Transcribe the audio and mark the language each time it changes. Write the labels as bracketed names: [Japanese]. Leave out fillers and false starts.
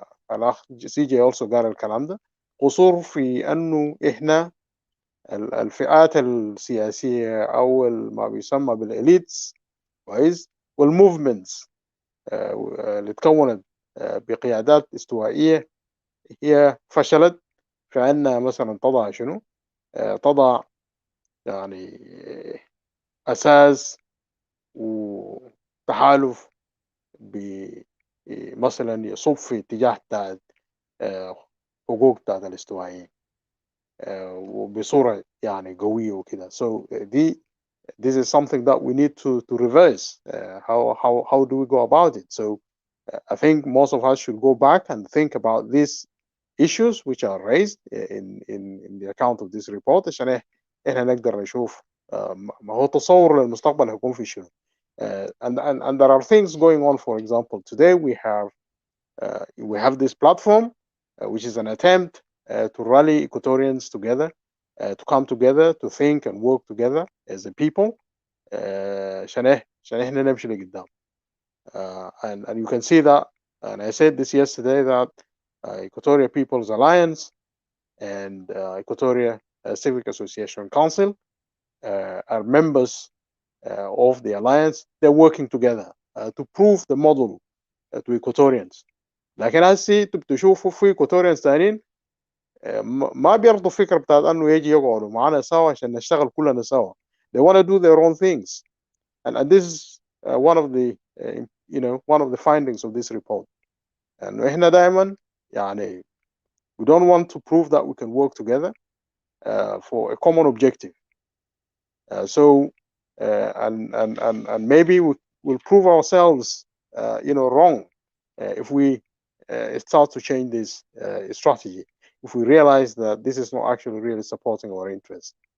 [Arabic] الأخ سي جي [English] also [Arabic] قال الكلام ده، قصور في أنه إحنا الفئات السياسية أو ما بيسمى بالإليتس، كويس، والموفمنتس اللي تكونت بقيادات استوائية هي فشلت في أنها مثلا تضع شنو؟ تضع يعني أساس وتحالف مثلا يصب في اتجاه بتاعت حقوق بتاعت الاستوائيين وبصورة يعني قوية وكده. [English] So this is something that we need to reverse. How do we go about it? So I think most of us should go back and think about these issues which are raised in the account of this report [Arabic] عشان احنا نقدر نشوف ما هو تصور للمستقبل هيكون في شنو. [English] And there are things going on. For example, today we have this platform which is an attempt to rally Equatorians together, to come together, to think and work together as a people [Arabic] عشان احنا نمشي لقدام. [English] And you can see that, and I said this yesterday, that Equatoria People's Alliance and Equatoria Civic Association Council are members of the alliance. They're working together to prove the model to Equatorians. [Arabic] لكن هسي تشوفوا في Equatorians ثانيين ما بيرضوا فكرة بتاعت انه يجي يقعدوا معنا سوا عشان نشتغل كلنا سوا. [English] They want to do their own things, and this is one of the one of the findings of this report. And [Arabic] احنا دائما يعني [English] we don't want to prove that we can work together for a common objective. So and maybe we'll prove ourselves wrong if we start to change this strategy, if we realize that this is not actually really supporting our interests.